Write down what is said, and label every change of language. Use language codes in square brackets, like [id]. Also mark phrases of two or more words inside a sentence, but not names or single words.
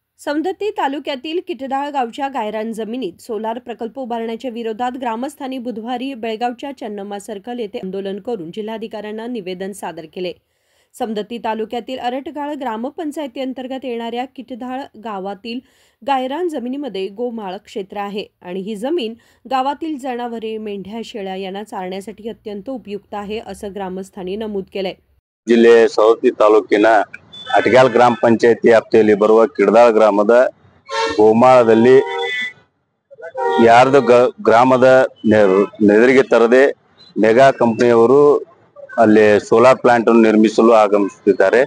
[mr] सौंदत्ती तालुक्यातील किटदाळ गावच्या गायरान जमिनीत सोलार प्रकल्प उभारण्याच्या विरोधात ग्रामस्थांनी बुधवारी बेळगावच्या चन्नम्मा सर्कल येथे आंदोलन करून जिल्हाधिकाऱ्यांना निवेदन सादर केले। सौंदत्ती तालुक्यातील अरटगाळ ग्रामपंचायती अंतर्गत येणाऱ्या किटदाळ गावातील गायरान जमिनीमध्ये गोमाळ क्षेत्र आहे आणि ही जमीन गावातील जनावरे, मेंढ्या, शेळ्या यांना चारण्यासाठी अत्यंत उपयुक्त आहे असं ग्रामस्थांनी नमूद केले। [kn] ಜಿಲ್ಲೆ ಸೌದತ್ತಿ ತಾಲೂಕಿನ ಅಟಗಾಲ್ ಗ್ರಾಮ ಪಂಚಾಯತಿ ವ್ಯಾಪ್ತಿಯಲ್ಲಿ ಬರುವ ಕಿಡದಾಳ ಗ್ರಾಮದ ಗೋಮಾಳದಲ್ಲಿ ಯಾರ್ದು ಗ್ರಾಮದ ನೆದರಿಗೆ ತರದೆ ಮೆಗಾ ಕಂಪನಿಯವರು ಅಲ್ಲಿ ಸೋಲಾರ್ ಪ್ಲಾಂಟ್ ಅನ್ನು ನಿರ್ಮಿಸಲು ಆಗಮಿಸುತ್ತಿದ್ದಾರೆ।